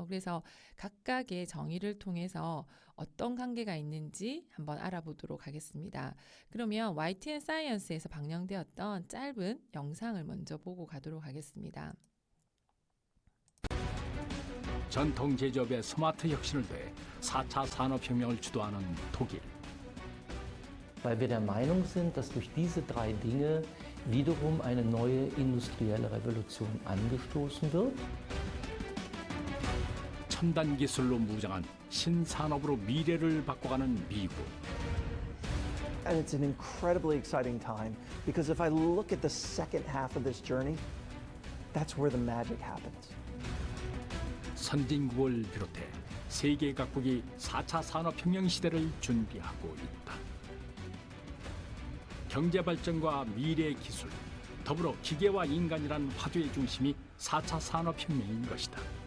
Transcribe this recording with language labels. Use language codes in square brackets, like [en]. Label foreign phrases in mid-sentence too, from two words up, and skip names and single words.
[ko] 그래서 각각의 정의를 통해서 어떤 관계가 있는지 한번 알아보도록 하겠습니다. 그러면 YTN 사이언스에서 방영되었던 짧은 영상을 먼저 보고 가도록 하겠습니다. 전통 제조업의 스마트 혁신을 위해 4차 산업혁명을 주도하는 독일. [de] Weil wir der Meinung sind, dass durch diese drei Dinge wiederum eine neue industrielle Revolution angestoßen wird. [ko] 첨단 기술로 무장한 신산업으로 미래를 바꿔가는 미국. [en] And it's an incredibly exciting time because if I look at the second half of this journey, that's where the magic happens. [ko] 선진국을 비롯해 세계 각국이 4차 산업혁명 시대를 준비하고 있다. 경제 발전과 미래 기술, 더불어 기계와 인간이란 화두의 중심이 4차 산업혁명인 것이다.